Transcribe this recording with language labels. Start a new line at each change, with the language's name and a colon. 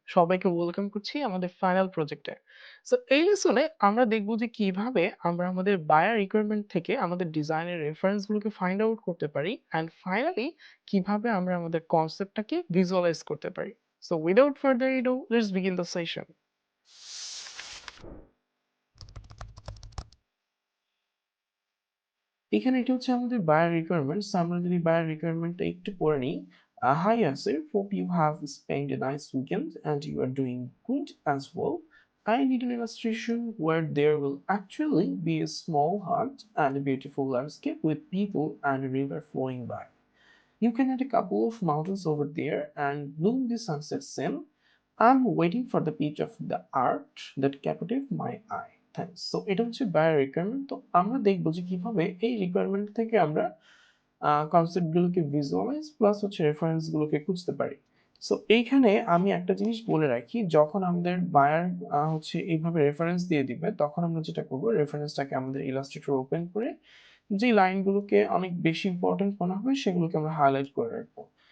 Bangla: সবাইকে ওয়েলকাম করছি আমাদের ফাইনাল প্রজেক্টে। সো এই লেসনে আমরা দেখব যে কিভাবে আমরা আমাদের বায়ার রিকোয়ারমেন্ট থেকে আমাদের ডিজাইনের রেফারেন্স গুলোকে ফাইন্ড আউট করতে পারি অ্যান্ড ফাইনালি কিভাবে আমরা আমাদের কনসেপ্টটাকে ভিজুয়ালাইজ করতে পারি।
English: So without further ado let's begin the session.
Bangla: এখানে এটা হচ্ছে আমাদের বায়ার রিকোয়ারমেন্টস। আমরা যদি বায়ার রিকোয়ারমেন্টটা একটু পড়ে নিই।
English: Hi Yasir, hope you have spent a nice weekend and you are doing good as well. I need an illustration where there will actually be a small hut and a beautiful landscape with people and a river flowing by. You can add a couple of mountains over there and bloom the sunset scene. I'm waiting for the pitch of the art that captivated my eye.
Bangla: Thanks. So এটা হচ্ছে buyer requirement. তো আমরা দেখবো যে কিভাবে এই requirement থেকে আমরা কনসেপ্ট গুলোকে ভিজুয়ালাইজ প্লাস হচ্ছে রেফারেন্স গুলোকে খুঁজতে পারি। সো এইখানে আমি একটা জিনিস বলে রাখি, যখন আমাদের বায়ার হচ্ছে এইভাবে রেফারেন্স দিয়ে দিবে, তখন আমরা যেটা করবো, রেফারেন্সটাকে আমাদের ইলাস্ট্রেটর ওপেন করে যে লাইনগুলোকে অনেক বেশি ইম্পর্টেন্ট মনে হবে সেগুলোকে আমরা হাইলাইট করে রাখবো।